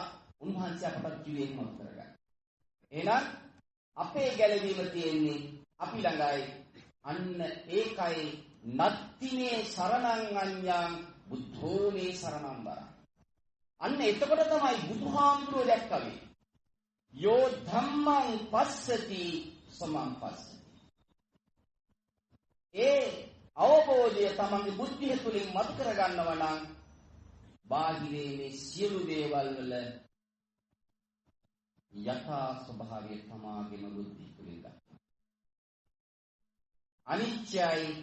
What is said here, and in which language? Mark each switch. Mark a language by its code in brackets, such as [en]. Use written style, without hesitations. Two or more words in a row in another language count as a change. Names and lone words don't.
[si] උන්වහන්සේ අපට ජීවිතේ මතු කරගත්තා. එහෙනම් අපේ ගැලවීම තියෙන්නේ අපි ළඟයි. අන්න ඒකයි [pi] නත්තිනේ සරණං අඤ්ඤං බුද්ධෝ මේ සරණං වරං. [si] අන්න එතකොට තමයි බුදුහාමුදුරුවෝ දැක්කවේ. [pi] යෝ ධම්මං පස්සති සමං පස්සති. [si] ඒ අවබෝධය තමන්ගේ බුද්ධිය තුළින් මතු කරගන්නවා නම් බාහිරේ මේ සියලු දේවල් වල යථා ස්වභාවය තමාගේම බුද්ධිය තුළින් දක්වනවා. අනිත්‍යයි.